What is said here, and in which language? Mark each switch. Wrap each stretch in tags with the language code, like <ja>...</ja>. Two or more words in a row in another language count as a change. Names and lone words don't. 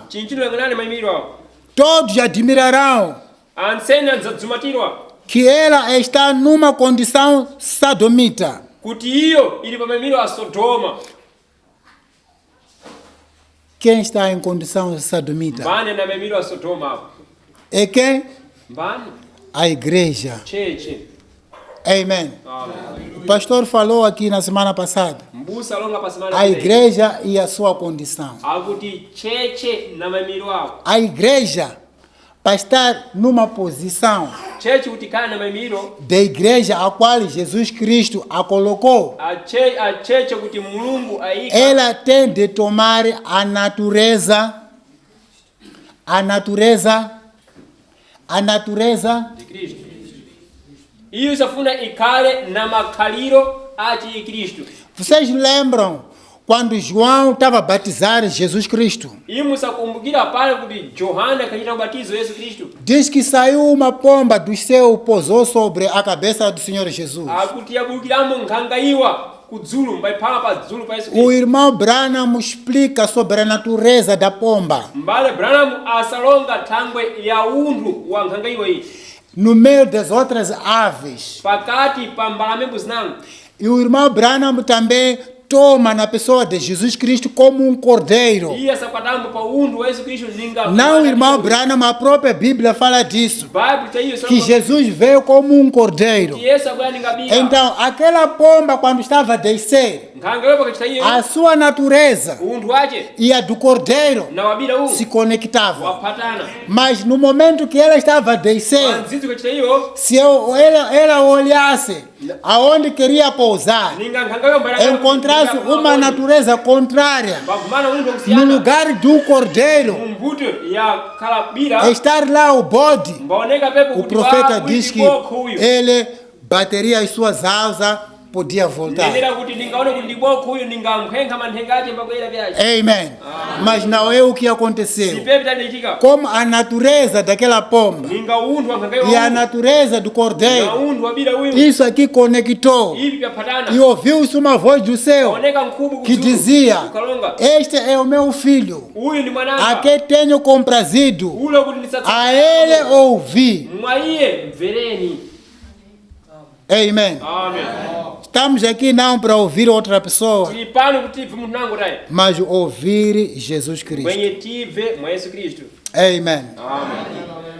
<pt>Todos admirarão que ela está numa condição sodomita. Quem está em condição sodomita?</pt> <seh>Mbani anamemiro Sodoma?</seh> <pt>É quem?</pt> <seh>Mbani?</seh> <pt>A igreja.</pt> <seh>Cheche.</seh> <pt>Amen. Amen. O pastor falou aqui na semana passada.</pt> <seh>Mbusa longa pa semana</seh> <pt>A igreja e a sua condição.</pt> <seh>Akuti cheche na mamiro ao.</seh> <pt>A igreja, para estar numa posição</pt> <seh>Cheche utikana na mamiro.</seh> <pt>da igreja a qual Jesus Cristo a colocou,</pt> <seh>A cheche kuti mulungu aika.</seh> <pt>ela tem de tomar a natureza de Cristo.</pt> <seh>Iyo safuna ikale na makaliro ati Cristo.</seh> <pt>Vocês lembram quando João estava a batizar Jesus Cristo?</pt> <seh>Imusa kumbukira pale kuti Yohana kachita ubatizo Yesu Cristo.</seh> <pt>Diz que saiu uma pomba do céu, pousou sobre a cabeça do Senhor Jesus.</pt> <seh>Akuti yabukiramo nkangaiwa kudzulu mbaiphala pa dzulu pa Yesu</seh> <pt>O Cristo. irmão Branham explica sobre a natureza da pomba.</pt> <seh>Mbale Branham asalonga thangwe ya unthu wa nkangaiwa iyi.</seh> <pt>No meio das outras aves.</pt> <seh>Pakati pa mbalamembo zinango.</seh> <pt>E o irmão Branham também toma na pessoa de Jesus Cristo como um cordeiro.</pt> <seh>Iya sakwatambo pa unthu wa Yesu Cristo ninga.</seh> <pt>Não, irmão Branham, a própria Bíblia fala disso. Bible tá isso. Que Jesus veio como um cordeiro.</pt> <seh>Yesu agora ninga biga.</seh> <pt>Então, aquela pomba, quando estava a descer,</pt> <seh>Nkangaiwa pakachita iyo.</seh> <pt>a sua natureza</pt> <seh>Unthu wache</seh> <pt>e a do cordeiro</pt> <seh>na wabira</seh> <pt>se</pt> <seh>uwu</seh> <pt>conectavam.</pt> <seh>wapatana.</seh> <pt>Mas no momento que ela estava a descer,</pt> <seh>Wanzizi kachita iyo.</seh> <pt>se ela olhasse aonde queria pousar,</pt> <seh>Ninga nkangaiwa mbala.</seh> <pt>encontrasse uma natureza contrária</pt> <seh>Bakumana unthu</seh> <pt>no</pt> <seh>kusiyana.</seh> <pt>lugar do cordeiro,</pt> <seh>Mbuto ya kalabira.</seh> <pt>estar lá o bode,</pt> <seh>Mbaoneka pepo</seh> <pt>o</pt> <seh>kuti</seh> <pt>profeta diz que</pt> <seh>boko uyu.</seh> <pt>ele bateria as suas asas, podia voltar.</pt> <seh>Ndendera kuti ndingaone kuti ndiboko uyu ningamkhenkha manthenga ache mbabwera byache.</seh> <pt>Amen. Mas não é o que aconteceu.</pt> <seh>Sipepi tadichitika.</seh> <pt>Como a natureza daquela pomba</pt> <seh>Ninga unthu wankangaiwa</seh> <pt>e a</pt> <seh>uyu.</seh> <pt>natureza do</pt> <seh>Na</seh> <pt>cordeiro,</pt> <seh>unthu wabira uyu.</seh> <pt>isso aqui conectou.</pt> <seh>Ivi pyapatana.</seh> <pt>E ouviu-se uma voz do céu</pt> <seh>Oneka mkhubu</seh> <pt>que</pt> <seh>kudzulu.</seh> <pt>dizia:</pt> <seh>Ukalonga.</seh> <pt>Este é o meu filho,</pt> <seh>Uyu ndi</seh> <pt>a</pt> <seh>mwananga.</seh> <pt>quem tenho comprazido,</pt> <seh>Ulo kuti ndisatsa.</seh> <pt>a ele ouvi.</pt> <seh>Mwa iye mvereni.</seh> <pt>Amen. Amen. Estamos aqui não para ouvir outra pessoa,</pt> <seh>Tili pano kuti tive munthu nangu tayi.</seh> <pt>mas ouvir Jesus Cristo.</pt> <seh>Kwenye tive mwa Yesu Kristu.</seh> <pt>Amen. Amen.</pt>